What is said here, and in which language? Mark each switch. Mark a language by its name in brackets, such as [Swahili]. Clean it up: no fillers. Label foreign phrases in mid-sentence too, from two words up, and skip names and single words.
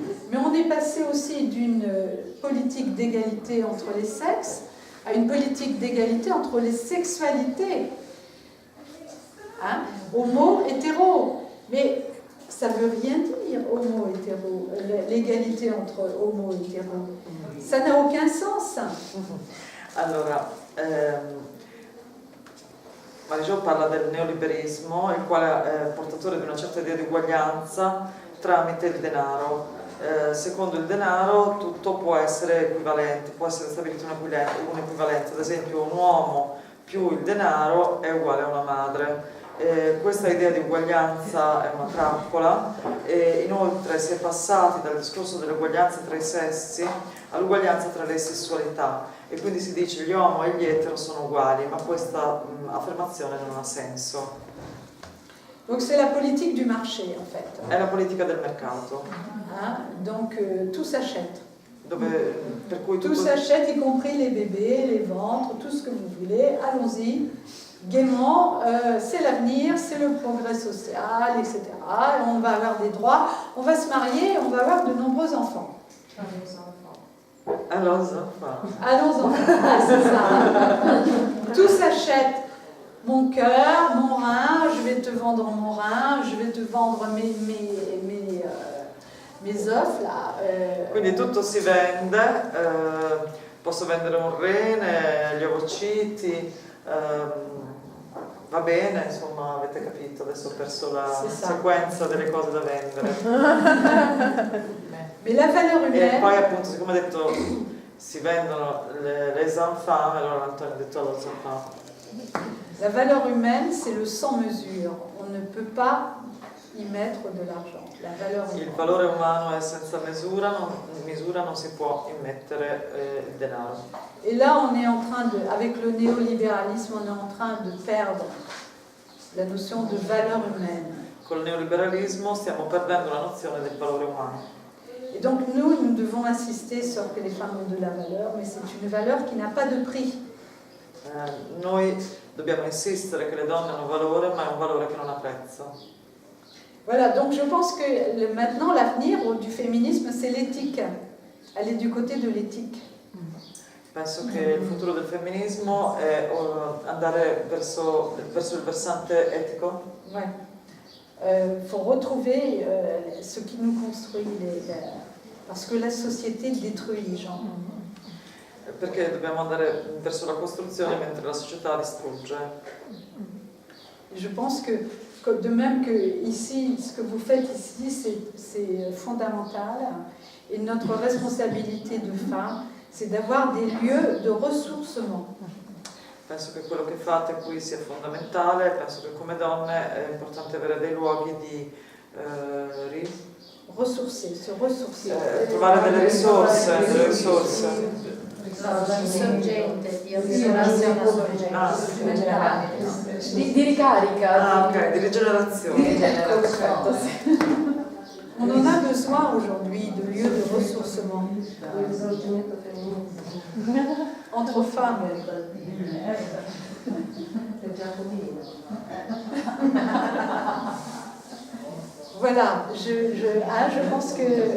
[French] Mais on est passé aussi d'une politique d'égalité entre les sexes à une politique d'égalité entre les sexualités. Hein? Homo, hétéro. Mais ça ne veut rien dire, homo, hétéro. L'égalité entre homo et hétéro. Ça n'a aucun sens. [Italian] Allora, Marie-Jo parla del neoliberismo, il quale è portatore di una certa idea di uguaglianza tramite il denaro. Secondo il denaro tutto può essere equivalente, può essere stabilito un'equivalenza, ad esempio un uomo più il denaro è uguale a una madre. Questa idea di uguaglianza è una trappola e inoltre si è passati dal discorso dell'uguaglianza tra i sessi all'uguaglianza tra le sessualità e quindi si dice gli uomini e gli etero sono uguali, ma questa affermazione non ha senso. [French] Donc c'est la politique du marché en fait. [Italian] È la politica del mercato. [French] Hein? Donc tout s'achète. [Italian] Per cui [French] tout s'achète, y compris les bébés, les ventres, tout ce que vous voulez. Allons-y. Gaiement, c'est l'avenir, c'est le progrès social, etc. Et on va avoir des droits, on va se marier, on va avoir de nombreux enfants. Allons enfants. Allons enfants, ah, c'est ça. Tout s'achète. Mon cœur, mon rein, je vais te vendre mon rein, je vais te vendre mes œufs là. [Italian] Quindi tutto si vende, posso vendere un rene, gli ovociti, va bene, insomma avete capito, adesso ho perso la sequenza delle cose da vendere. [French] Mais la valeur humaine... [Italian] E poi appunto, siccome ha detto si vendono [French] les enfants, [Italian] allora Antonio ha detto [French] les enfants. La valeur humaine, c'est le sans mesure. On ne peut pas y mettre de l'argent. La valeur humaine. [Italian] Il valore umano è senza misura, non si può immettere il denaro. [French] Et là, on est en train de, avec le néolibéralisme, on est en train de perdre la notion de valeur humaine. [Italian] Col neoliberalismo stiamo perdendo la nozione del valore umano. [French] Et donc nous devons insister sur que les femmes ont de la valeur, mais c'est une valeur qui n'a pas de prix. [Italian] Noi dobbiamo insistere che le donne hanno valore, ma è un valore che non ha prezzo. [French] Voilà, donc je pense que maintenant l'avenir du féminisme, c'est l'éthique. Elle est du côté de l'éthique. [Italian] Penso che il futuro del femminismo è andare verso il versante etico. [French] Ouais. Faut retrouver ce qui nous construit, parce que la société détruit les gens. [Italian] Perché dobbiamo andare verso la costruzione mentre la società distrugge. [French] Je pense que de même que ici, ce que vous faites ici, c'est fondamental. Et notre responsabilité de femmes, c'est d'avoir des lieux de ressourcement. [Italian] Penso che quello che fate qui sia fondamentale, penso che come donne è importante avere dei luoghi di trovare delle risorse. Sorgente di ricarica. Ah, ok, di rigenerazione. [French] On en a besoin aujourd'hui de lieux de ressourcement entre femmes. Voilà, je pense que